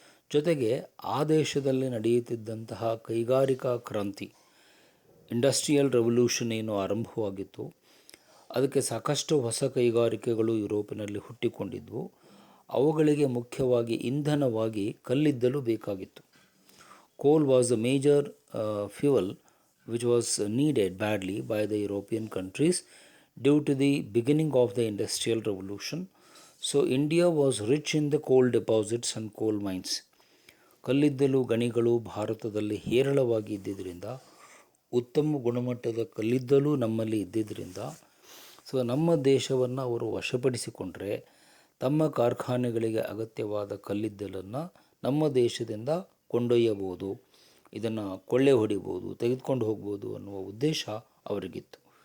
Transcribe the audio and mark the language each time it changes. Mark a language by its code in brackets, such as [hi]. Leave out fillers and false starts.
[kn] ಜೊತೆಗೆ ಆ ದೇಶದಲ್ಲಿ ನಡೆಯುತ್ತಿದ್ದಂತಹ ಕೈಗಾರಿಕಾ ಕ್ರಾಂತಿ, ಇಂಡಸ್ಟ್ರಿಯಲ್ ರೆವಲ್ಯೂಷನ್ ಏನು ಆರಂಭವಾಗಿತ್ತು, ಅದಕ್ಕೆ ಸಾಕಷ್ಟು ಹೊಸ ಕೈಗಾರಿಕೆಗಳು ಯುರೋಪಿನಲ್ಲಿ ಹುಟ್ಟಿಕೊಂಡಿದ್ವು. ಅವುಗಳಿಗೆ ಮುಖ್ಯವಾಗಿ ಇಂಧನವಾಗಿ ಕಲ್ಲಿದ್ದಲು ಬೇಕಾಗಿತ್ತು. [en] Coal was a major fuel which was needed badly by the European countries due to the beginning of the Industrial Revolution. So, India was rich in the coal deposits and coal mines. [kn] ಕಲ್ಲಿದ್ದಲು ಗಣಿಗಳು ಭಾರತದಲ್ಲಿ ಹೇರಳವಾಗಿ ಇದ್ದಿದ್ದರಿಂದ, ಉತ್ತಮ ಗುಣಮಟ್ಟದ ಕಲ್ಲಿದ್ದಲು ನಮ್ಮಲ್ಲಿ ಇದ್ದಿದ್ದರಿಂದ, so ನಮ್ಮ ದೇಶವನ್ನು ಅವರು ವಶಪಡಿಸಿಕೊಂಡ್ರೆ ತಮ್ಮ ಕಾರ್ಖಾನೆಗಳಿಗೆ ಅಗತ್ಯವಾದ ಕಲ್ಲಿದ್ದಲನ್ನು ನಮ್ಮ ದೇಶದಿಂದ ಕೊಂಡೊಯ್ಯಬಹುದು, ಇದನ್ನು ಕೊಳ್ಳೆ ಹೊಡಿಬೋದು, ತೆಗೆದುಕೊಂಡು ಹೋಗ್ಬೋದು ಅನ್ನುವ ಉದ್ದೇಶ ಅವರಿಗಿತ್ತು.